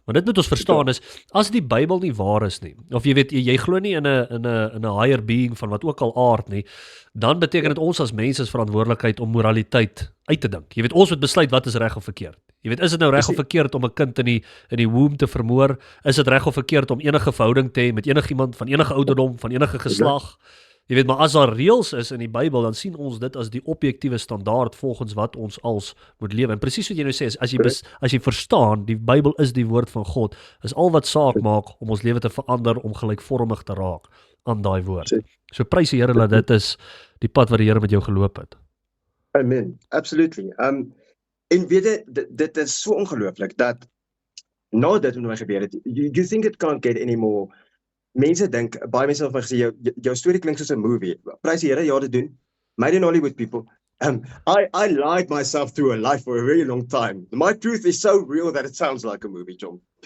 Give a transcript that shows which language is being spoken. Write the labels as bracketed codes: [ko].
[af] Want dit moet ons verstaan is, as die Bybel nie waar is nie, of jy weet, jy glo nie in 'n [en] higher being [af] van wat ook al aard nie, dan beteken dit ons as mense is verantwoordelikheid om moraliteit uit te dink. Jy weet, ons moet besluit wat is reg of verkeerd. Jy weet, is dit nou reg of verkeerd om 'n kind in die womb te vermoor? Is dit reg of verkeerd om enige verhouding te hê met enigiemand van enige ouderdom, van enige geslag? Jy weet, maar as daar reëls is in die Bybel, dan sien ons dit as die objektiewe standaard volgens wat ons als moet lewe. En presies wat jy nou sê, is, as jy verstaan, die Bybel is die woord van God, is al wat saak maak om ons lewe te verander, om gelykvormig te raak aan daai woord. So prys die Here dat dit is die pad wat die Here met jou geloop het. Amen, absolutely. En weet jy, dit is so ongelooflik, dat na dit wat my gebeur het, [en] you think it can't get any more. [af] Mense dink, baie mense het my gesê, jou storie klink soos 'n movie. Prys die Here, ja, dit doen. [en] Made in Hollywood, people. I lied myself through a life for a very long time. My truth is so real that it sounds like a movie, John.